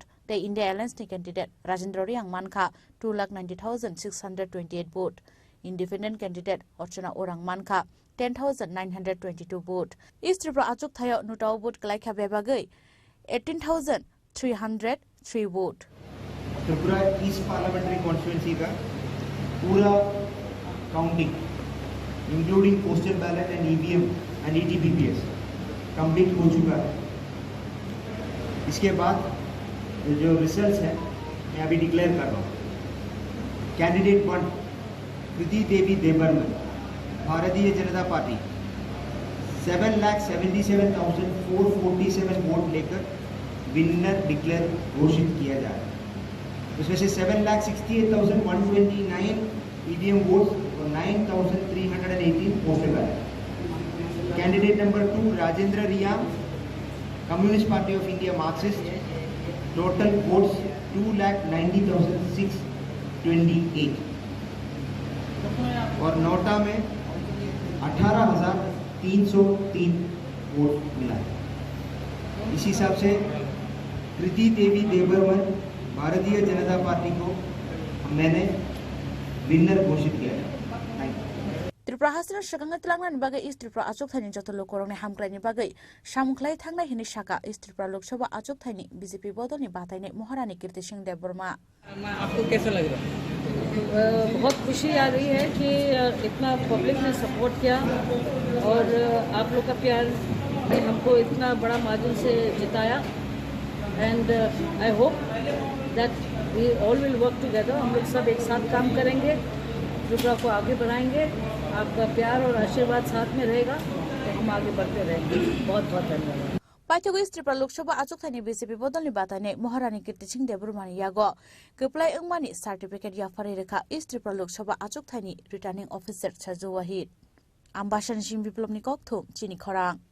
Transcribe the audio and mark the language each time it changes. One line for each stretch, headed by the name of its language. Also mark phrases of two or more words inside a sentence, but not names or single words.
English: The India Alliance candidate Rajendra Riyang Manka 2,90,628 vote. Independent candidate Orchana Orang Manka 10,922 vote.
Kok Borok: East Tripura Achuk Thaya Nutau vote Klaika Bebagai 18,303 vote.
Hindi: त्रिपुरा ईस्ट
English: parliamentary constituency
Hindi: का पूरा
English: counting including postal ballot and EVM and ETPBS complete
Hindi: हो चुका है। इसके बाद जो रिजल्ट्स हैं मैं अभी डिक्लेयर कर रहा हूँ। कैंडिडेट 1 कृति देवी देबर्मन भारतीय जनता पार्टी 7,77,447 वोट लेकर
English: winner declare
Hindi: घोषित किया जा रहा है। उसमें से 7,68,129
English: EVM votes
Hindi: और 9,318
English: postal ballot. Candidate number 2 Rajendra Riyam, Communist Party of India Marxist, total votes 2,90,628
Hindi: और नोटा में 18,303 वोट मिला है। इस हिसाब से कृति देवी देबरमन भारतीय जनता पार्टी को मैंने विनर घोषित किया है।
Kok Borok: त्रिपुरा हासिल शगंगा तलांगना बागै ईस्ट त्रिपुरा आचोक थाइनि जत लोकरंनि हामग्रायनि बागै सामुख्लाय थांनाय हिनि शाखा ईस्ट त्रिपुरा लोकसभा आचोक थाइनि बीजेपी बदलनि बाथायनाय महारानी कीर्ति सिंह देबबर्मा।
Hindi: आपको कैसा लग रहा है? बहुत खुशी आ रही है कि इतना पब्लिक ने सपोर्ट किया और आप लोग का प्यार ने हमको इतना बड़ा मार्जिन से जिताया
English: and I hope that we all will work together.
Hindi: हम लोग सब एक साथ काम करेंगे, त्रिपुरा को आगे बढ़ाएंगे। आपका प्यार और आशीर्वाद साथ में रहेगा तो हम आगे बढ़ते रहेंगे। बहुत बहुत धन्यवाद।
Kok Borok: पाइथगो ईस्ट त्रिपुरा लोकसभा आचोक थाइनि बीजेपी बदलनि बाथायनाय महारानी कीर्ति सिंह देबबर्मानि यागो गोप्लाय अंगमानि सार्टिफिकेट याफारि रेखा ईस्ट त्रिपुरा लोकसभा आचोक थाइनि
English: returning officer
Kok Borok: साजु वाहिद आम्बासन सिंह बिप्लबनि ककथुम चिनि खरां